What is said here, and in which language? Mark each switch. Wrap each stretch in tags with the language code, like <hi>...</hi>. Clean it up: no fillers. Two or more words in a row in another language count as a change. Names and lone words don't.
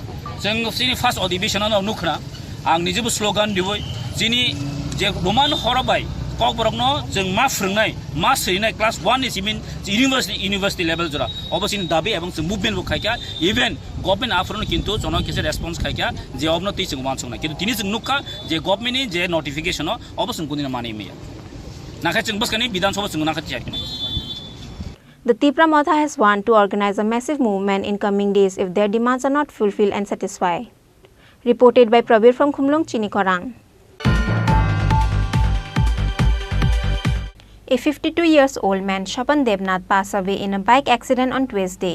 <trp>जों सिनि फार्स्ट अधिवेशनाव नुखना आं निजेबो स्लोगान दिबोय जिनि जे रोमान हरबाय कक बरकनो जों मा फोरोंनाय मा सैनाय क्लास 1 नि सिमिन</trp> <en>university level</en> <trp>जरा अबसिन दाबि एवं जों मुभमेन्ट बो खायका</trp> <en>even government</en> <trp>आफरनो किन्तु जन केसे रेस्पॉन्स खायका जे अबनो ति जों मानसंना किन्तु तिनि जों नुखा जे गभर्नमेन्टनि जे नोटिफिकेशन अबसिन गुनिना मानि मैया नाखाय जों बसखानि विधानसभा जों नाखाति जाकिन</trp> <en>The Tripura Motha has warned to organize a massive movement in coming days if their demands are not fulfilled and satisfied. Reported by Prabir from Khumlung, Chini Khorang. A 52-year-old man, Shapan Devnath, passed away in a bike accident on Tuesday.</en>